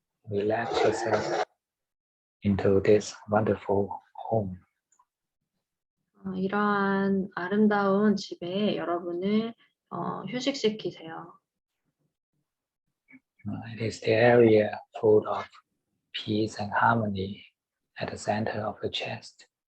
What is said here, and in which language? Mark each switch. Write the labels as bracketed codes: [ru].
[en] Relax yourself into this wonderful home. [ko] 이러한 아름다운 집에 여러분을 휴식시키세요. [en] It is the area full of peace and harmony at the center of the chest.